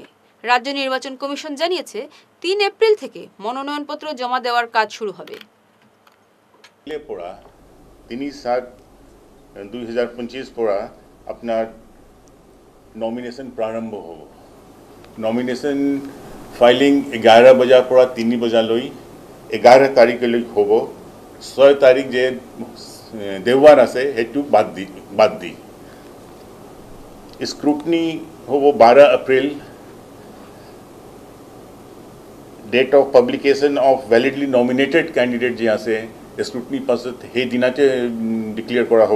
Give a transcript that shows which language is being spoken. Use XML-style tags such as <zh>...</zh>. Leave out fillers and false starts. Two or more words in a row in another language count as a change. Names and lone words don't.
<bn>রাজ্য নির্বাচন কমিশন জানিয়েছে 3 এপ্রিল থেকে মনোনয়নপত্র জমা দেওয়ার কাজ শুরু হবে।</bn> <as>3/7/2025 পৰা আপনার নমিনেশন প্রারম্ভ হব। নমিনেশন ফাইলিং 11 বজাৰ পৰা 3 বজালৈ 11 তাৰিখলৈ হ'ব। 6 তাৰিখ যে দেওবাৰ আছে সেইটো বাদ দি স্ক্ৰুটনি হ'ব 12 এপ্ৰিল।</as> <en>Date of publication of validly nominated candidate</en> <as>যে আছে স্ক্ৰুটনি পাছত সেই দিনাতে ডিক্লেয়াৰ কৰা হ'ব।</as>